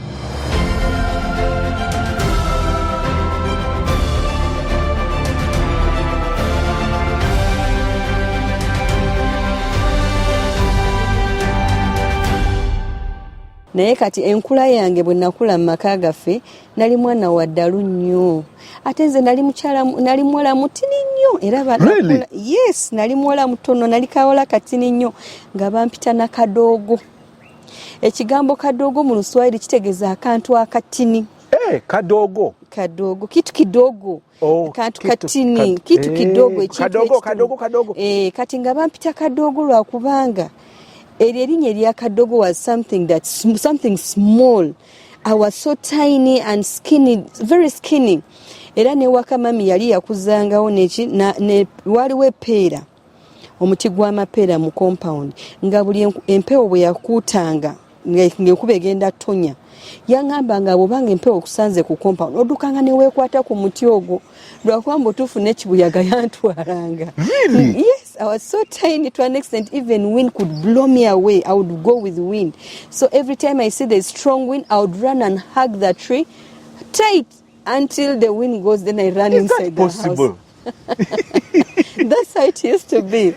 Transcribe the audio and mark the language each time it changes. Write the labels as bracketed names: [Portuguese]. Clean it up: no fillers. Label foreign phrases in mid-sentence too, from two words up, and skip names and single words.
[Ganda] Naye kati enkula yange bwe nakula mu maka gaffe nali mwana wa ddalu nnyo. Ate nze nali muwala mutini nnyo era [English] Really? [Ganda] Yes, nali muwala mutono, nali kawola katini nnyo nga bampita na kadoogo. Ekigambo kadoogo mu Luswayiri kitegeeza akantu akatini. Kadogo. [Swahili] Kadogo, kitu kidogo. [Ganda] Kantu katini, [Swahili] kitu kidogo. [Ganda] Kadogo. Kati nga bampita kadoogo lwakubanga erinnya erya kadogo [English] was something small. I was so tiny and skinny, very skinny. [Ganda] Era ne waka mami yali yakuzangawo waliwo epeera, omuti gw'amapeera mu compound, nga buli empewo bwe yakuutanga ng'enkuba egenda ttonya yaŋŋamba nga bw'obanga empewo okusanze ku compound oddukanga ne weekwata ku muti ogwo lwakuba mbutuufu n'ekibuyaga yantwalanga. [English] Really? Yes, I was so tiny to an extent even wind could blow me away. I would go with wind. So every time I see the strong wind, I would run and hug the tree tight until the wind goes. Then I run inside the possible? House. That's how it used to be.